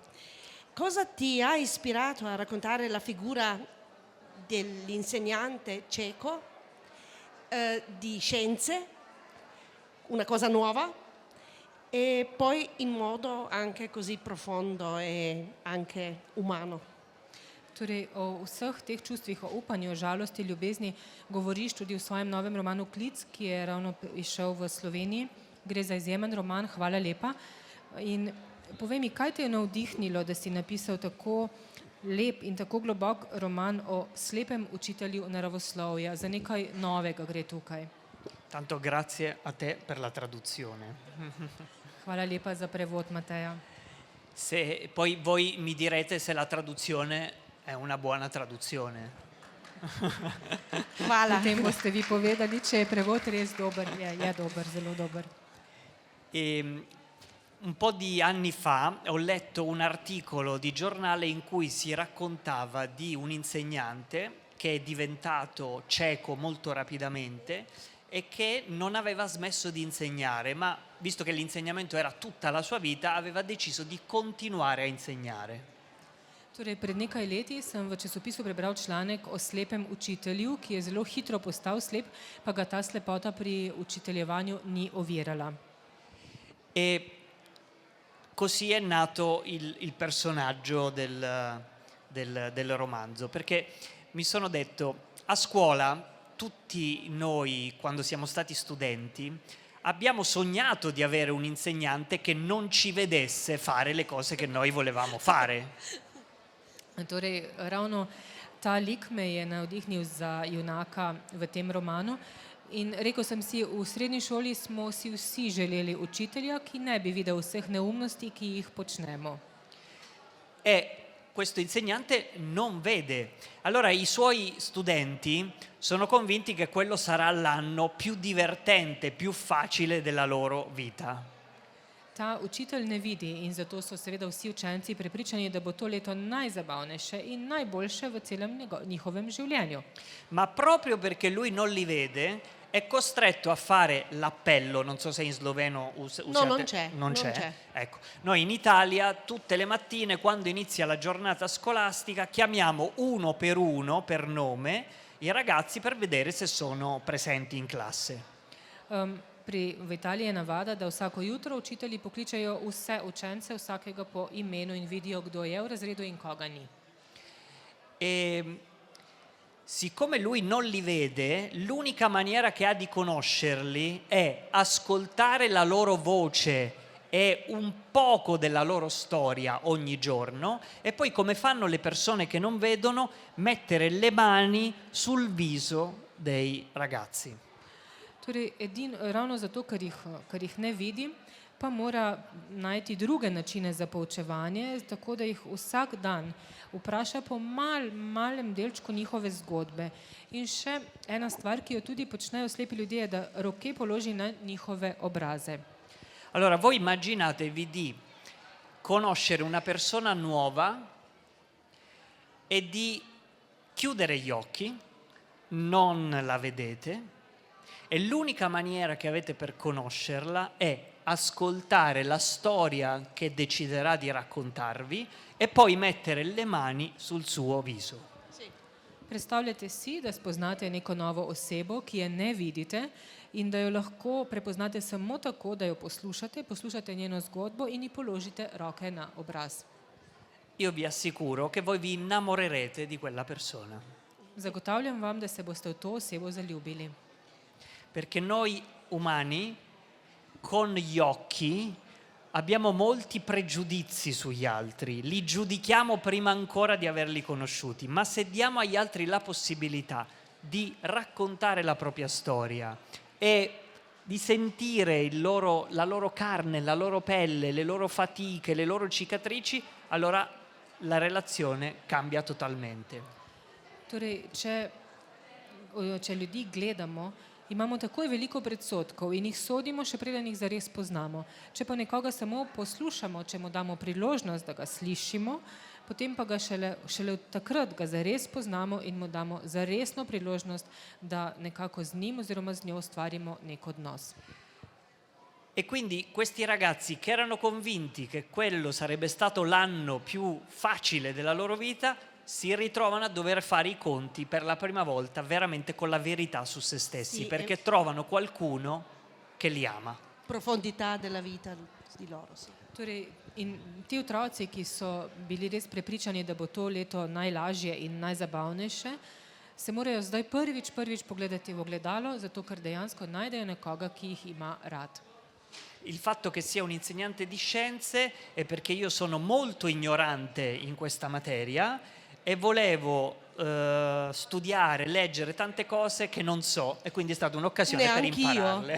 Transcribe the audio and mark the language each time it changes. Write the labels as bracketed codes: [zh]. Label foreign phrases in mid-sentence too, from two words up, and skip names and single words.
[it] Cosa ti ha ispirato a raccontare la figura dell'insegnante cieco di scienze, una cosa nuova, e poi in modo anche così profondo e anche umano? [sl] Torej, o vseh teh čustvih, o upanju, o žalosti, ljubezni govoriš tudi v svojem novem romanu Klic, ki je ravno izšel v Sloveniji. Gre za izjemen roman, hvala lepa. In povej mi, kaj te je navdihnilo, da si napisal tako lep in tako globok roman o slepem učitelju naravoslovja? Za nekaj novega gre tukaj. [it] Tanto grazie a te per la traduzione. [sl] Hvala lepa za prevod, Mateja. [it] Se poi voi mi direte se la traduzione è una buona traduzione. [sl] Hvala. Potem boste vi povedali, če je prevod res dober. Je dober, zelo dober. [it] Un po' di anni fa ho letto un articolo di giornale in cui si raccontava di un insegnante che è diventato cieco molto rapidamente e che non aveva smesso di insegnare, ma visto che l'insegnamento era tutta la sua vita, aveva deciso di continuare a insegnare. [sl] Torej, pred nekaj leti sem v časopisu prebral članek o slepem učitelju, ki je zelo hitro postal slep, pa ga ta slepota pri učiteljevanju ni ovirala. [it] E così è nato il personaggio del romanzo, perché mi sono detto, a scuola tutti noi, quando siamo stati studenti, abbiamo sognato di avere un insegnante che non ci vedesse fare le cose che noi volevamo fare. [sl] Torej, ravno ta lik me je navdihnil za junaka v tem romanu. In rekel sem si, v srednji šoli smo si vsi želeli učitelja, ki ne bi videl vseh neumnosti, ki jih počnemo. [it] E questo insegnante non vede. Allora i suoi studenti sono convinti che quello sarà l'anno più divertente, più facile della loro vita. [sl] Ta učitelj ne vidi in zato so seveda vsi učenci prepričani, da bo to leto najzabavnejše in najboljše v celem njihovem življenju. [it] Ma proprio perché lui non li vede, è costretto a fare l'appello, non so se in sloveno usate. No, non c'è. Non c'è. Ecco, noi in Italia tutte le mattine quando inizia la giornata scolastica chiamiamo uno per nome i ragazzi per vedere se sono presenti in classe. [sl] V Italiji je navada, da vsako jutro učitelji pokličejo vse učence, vsakega po imenu in vidijo, kdo je v razredu in koga ni. [it] E siccome lui non li vede, l'unica maniera che ha di conoscerli è ascoltare la loro voce e un poco della loro storia ogni giorno e poi, come fanno le persone che non vedono, mettere le mani sul viso dei ragazzi. [sl] Torej, ravno zato, ker jih ne vidi, pa mora najti druge načine za poučevanje, tako da jih vsak dan vpraša po malem delčku njihove zgodbe. In še ena stvar, ki jo tudi počnejo slepi ljudje, je, da roke položi na njihove obraze. [it] Allora, voi immaginatevi di conoscere una persona nuova e di chiudere gli occhi, non la vedete, E l'unica maniera che avete per conoscerla è ascoltare la storia che deciderà di raccontarvi e poi mettere le mani sul suo viso. [sl] Predstavljajte si, da spoznate neko novo osebo, ki je ne vidite in da jo lahko prepoznate samo tako, da jo poslušate njeno zgodbo in ji položite roke na obraz. [it] Io vi assicuro che voi vi innamorerete di quella persona, [sl] Zagotavljam vam, da se boste v to osebo zaljubili. [it] perché noi umani con gli occhi abbiamo molti pregiudizi sugli altri, li giudichiamo prima ancora di averli conosciuti, ma se diamo agli altri la possibilità di raccontare la propria storia e di sentire la loro carne, la loro pelle, le loro fatiche, le loro cicatrici, allora la relazione cambia totalmente. [sl] Torej, če ljudi gledamo, imamo takoj veliko predsodkov in jih sodimo, še preden jih zares poznamo. Če pa nekoga samo poslušamo, če mu damo priložnost, da ga slišimo, potem pa ga šele takrat ga zares poznamo in mu damo zaresno priložnost, da nekako z njim oziroma z njo ustvarimo nek odnos. [it] E quindi questi ragazzi che erano convinti che quello sarebbe stato l'anno più facile della loro vita, si ritrovano a dover fare i conti per la prima volta veramente con la verità su se stessi, Sì, perché trovano qualcuno che li ama. Profondità della vita di loro, sì. [sl] Torej, in ti otroci, ki so bili res prepričani, da bo to leto najlažje in najzabavnejše, se morajo zdaj prvič pogledati v ogledalo, zato ker dejansko najdejo nekoga, ki jih ima rad. [it] Il fatto che sia un insegnante di scienze è perché io sono molto ignorante in questa materia e volevo studiare, leggere tante cose che non so e quindi è stata un'occasione per impararle.